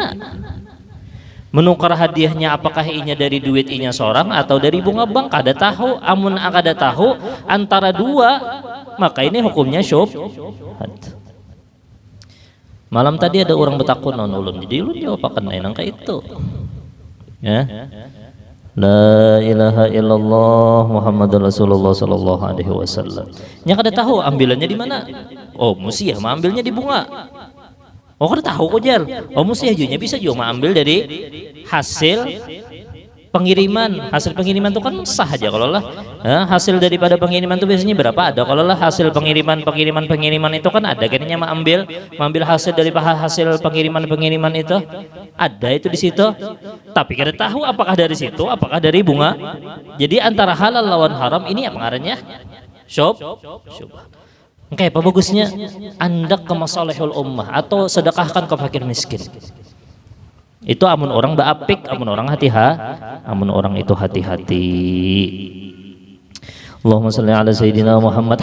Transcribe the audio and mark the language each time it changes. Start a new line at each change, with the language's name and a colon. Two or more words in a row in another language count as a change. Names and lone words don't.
Banjar: Menukar hadiahnya apakah inya dari duit inya seorang atau dari bunga bank, kada tahu. Amun kada tahu antara dua, maka ini hukumnya syubhat. Malam tadi ada orang bertakun non ulun, jadi ulun jawab akan enang kayak itu.
Arabic: لا إله إلا الله محمد رسول الله صلى الله عليه وسلم.
Banjar: Nya kada tahu ambilannya di mana. Oh, mesti ya ambilnya di bunga. Oh, kada tahu kok jar. Oh, mesti aja bisa juga ambil dari hasil pengiriman. Hasil pengiriman itu kan sah aja kalau lah. Hasil daripada pengiriman itu biasanya berapa ada. Kalau lah hasil pengiriman itu kan ada. Kayaknya mengambil hasil dari hasil pengiriman itu ada itu di situ. Tapi kada tahu apakah dari situ, apakah dari bunga. Jadi antara halal lawan haram ini apa ngarannya? Syubhat. Oke, apa bagusnya andak ke
Arabic: مصالح الأمة
Banjar: atau sedekahkan ke fakir miskin. Itu amun orang baapik, amun orang amun orang itu hati-hati.
Arabic: اللهم صل على سيدنا محمد.